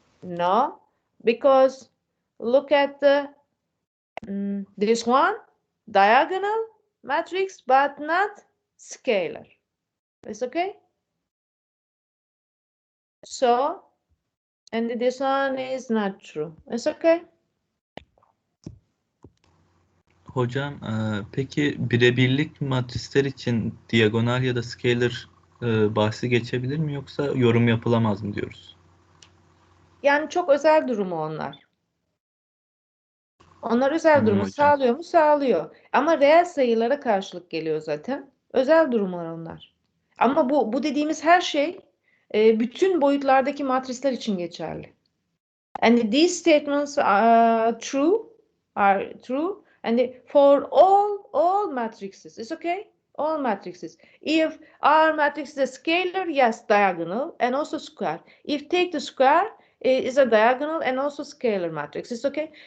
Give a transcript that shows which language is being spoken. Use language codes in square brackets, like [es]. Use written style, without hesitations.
[en] No, because look at the this one, diagonal matrix, but not scalar. It's okay? So, and this one is not true. It's okay? [tr] Hocam, peki birebirlik matrisler için diagonal ya da scalar bahsi geçebilir mi, yoksa yorum yapılamaz mı diyoruz? Yani çok özel durumu onlar. Onlar özel Tamam durumu hocam. sağlıyor mu? Sağlıyor. Ama reel sayılara karşılık geliyor zaten. Özel durumlar onlar. Ama bu dediğimiz her şey bütün boyutlardaki matrisler için geçerli. [en] And these statements are true and for all matrices. It's okay? All matrices. If our matrix is a scalar, yes, diagonal and also square. If take the square, it is a diagonal and also scalar matrix. It's okay?